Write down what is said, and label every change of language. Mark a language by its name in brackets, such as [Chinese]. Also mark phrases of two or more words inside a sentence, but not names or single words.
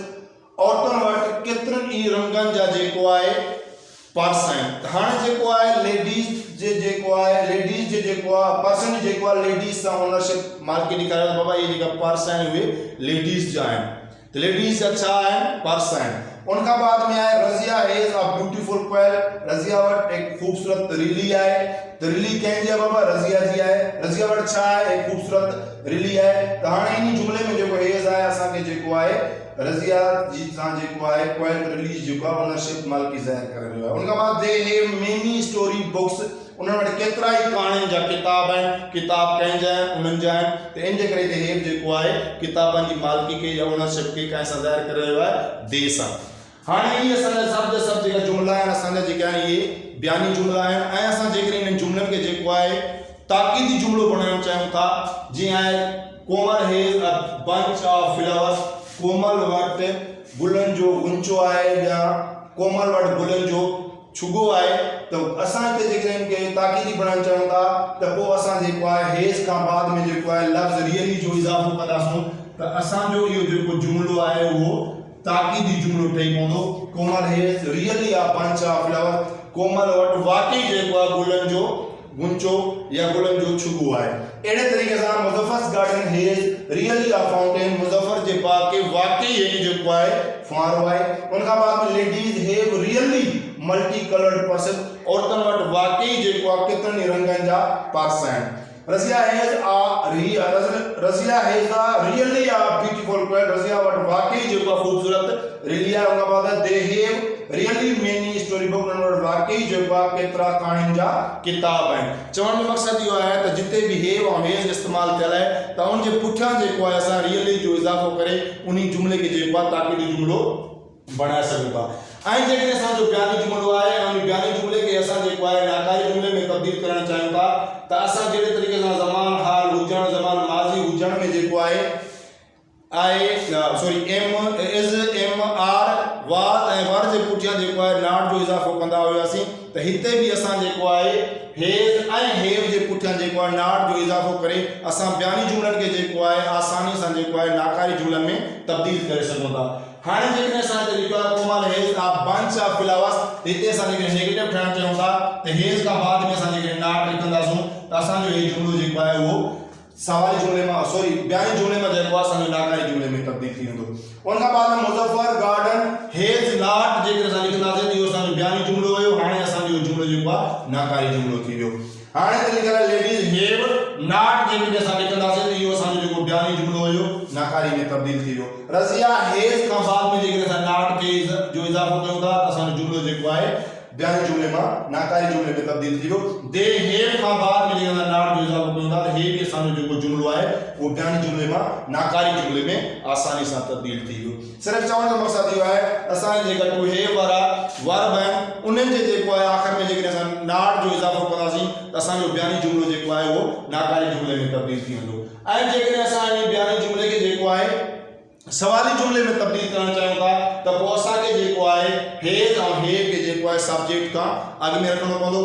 [Sindhi] औरतुनि वटि केतिरनि ई रंगनि जा जेको आहे पर्स आहिनि। हाणे जेको आहे लेडीज़ जे जेको आहे पर्सन जेको आहे लेडीज़ सां ओनरशिप मालिकी ॾेखारे थो। बाबा इहे जेका पर्स आहिनि उहे लेडीज़ जा आहिनि। त लेडीज़ जा छा आहिनि? पर्स आहिनि। उन खां बाद में आहे [English] Razia has a beautiful quilt. [Sindhi] रज़िया वटि हिकु ख़ूबसूरत रिली आहे। त रिली कंहिंजी आहे? बाबा रज़िया जी आहे। रज़िया वटि छा आहे? हिकु ख़ूबसूरत रिली आहे। त हाणे इन जुमिले में जेको हैज़ आहे असांखे जेको आहे रज़िया जी सां जेको आहे क्वेल रिलीज जेको आहे ओनरशिप मालिकी ज़ाहिर करे रहियो आहे। उन खां बाद [English] they have many story books. [Sindhi] उन्हनि वटि केतिरा ई कहाणियुनि जा किताब आहिनि। किताब कंहिंजा आहिनि? उन्हनि जा आहिनि। त इन जे करे [English] they have [Sindhi] जेको आहे किताबनि जी मालिकी खे या ओनरशिप खे कंहिं सां ज़ाहिर करे रहियो आहे? दे सां। हाणे इहे असांजा सभु जेका जुमिला आहिनि असांजा जेके आहिनि इहे बयानी जुमिला आहिनि ऐं असां जेकॾहिं इन्हनि जुमिलनि खे जेको आहे ताक़ीदी जुमिलो बणाइणु चाहियूं था जीअं आहे [English] Komal has a bunch of flowers. [Sindhi] कोमल वटि गुलनि जो गुंचो आहे या कोमल वटि गुलनि जो छुगो आहे। त असां हिते जेकॾहिं खे ताक़ीदी बणाइणु चाहियूं था त पोइ असां जेको आहे हैज़ खां बाद में जेको आहे लफ़्ज़ रियली जो इज़ाफ़ो कंदासूं त असांजो इहो जेको जुमिलो आहे उहो ताक़ीदी जुमिलो ठही पवंदो। [English] Komal has really a bunch of flowers. [Sindhi] कोमल वटि वाकई जेको आहे गुलनि जो गुंचो या गुलनि जो छुगो आहे। अहिड़े तरीक़े सां [English] Muzaffar's garden has really a fountain. [Sindhi] मुज़फ़्फ़र जे बाग खे वाकई जेको जेको आहे फुआरो आहे। उन खां बाद में [English] ladies have really multi coloured purse, [Sindhi] औरतन वटि वाकई जेको आहे केतिरनि रंगनि जा पर्स आहिनि। [English] Razia has a really beautiful quilt। [Sindhi] रज़िया वटि वाकई जेको आहे ख़ूबसूरत रिली आहे। उन खां बाद [English] they have really many story book, [Sindhi] उन्हनि वटि वाकई जेको आहे केतिरा कहाणियुनि जा किताब आहिनि। चवण जो मक़सदु इहो आहे त जिते बि हेव ऐं हेज़ इस्तेमालु थियल आहे त उन जे पुठियां जेको आहे असां रियली जो इज़ाफ़ो करे उन जुमिले खे जेको आहे ताक़ीदी जुमिलो बणाए सघूं था। ऐं जेकॾहिं असांजो बयानी जुमिलो आहे ऐं उन बयानी जुमिले खे असां जेको आहे नाकारी जुमिले में तब्दील करणु चाहियूं था त असां जहिड़े तरीक़े सां ज़मान हाल हुजणु, ज़मान माज़ी हुजण में जेको आहे [English] am is am are was [Sindhi] ऐं वर जे पुठियां जेको आहे नॉट जो इज़ाफ़ो कंदा हुआसीं त हिते बि असां जेको आहे हेज़ ऐं हेव जे पुठियां जेको आहे नॉट जो इज़ाफ़ो करे असां बयानी जुमिलनि खे जेको आहे आसानी सां जेको आहे नाकारी जुमिलनि में तब्दील करे सघूं था। हाणे जेकॾहिं असां लिखियो आहे कोमल [English] has a bunch of flowers, [Sindhi] हिते असां जेकॾहिं नेगेटिव ठाहिणु चाहियूं था त हेज़ खां बाद में असां जेकॾहिं नॉट लिखंदासूं त असांजो इहो जुमिलो जेको आहे उहो सवाली जुमिले में बयानी जुमिले में जेको आहे असांजो नाकारी जुमिले में तब्दील थी वेंदो। उन खां बाद में मुज़फ़र गार्डन [English] has not [Sindhi] जेकॾहिं असां लिखंदासीं त इहो असांजो बयानी जुमिलो हुयो। हाणे असांजो जुमिलो जेको आहे नाकारी जुमिलो थी वियो। हाणे त लिखियल आहे [English] ladies have not, [Sindhi] जेकॾहिं असां लिखंदासीं त इहो असांजो जेको बयानी जुमिलो हुयो नाकारी में तब्दील थी वियो। रज़िया हेज़ खां बाद में जेकॾहिं असां नॉट खे जो इज़ाफ़ो कयूं था त असांजो जुमिलो जेको आहे बयानी जुमिले मां नाकारी जुमिले में तब्दील थी वियो। [English] they have [Sindhi] खां बाद में जेकॾहिं असां नॉट जो इज़ाफ़ो कयूं था त हे बि असांजो जेको जुमिलो आहे उहो बयानी जुमिले मां नाकारी जुमिले में आसानी सां तब्दील थी वियो। सिर्फ़ु चवण जो मक़सदु इहो आहे असांजे जेका [English] to have [Sindhi] वारा वर्ब आहिनि उन्हनि जे जेको आहे आख़िर में जेकॾहिं असां नॉट जो इज़ाफ़ो कंदासीं त असांजो बयानी जुमिलो जेको आहे उहो नाकारी जुमिले में तब्दील थी वेंदो। ऐं जेकॾहिं असां इन बयानी जुमिले खे जेको आहे सवाली जुमिले में तब्दील करणु चाहियूं था त पोइ असांखे जेको आहे हेज़ ऐं हेव खे जेको आहे सब्जेक्ट खां अॻु में रखणो पवंदो।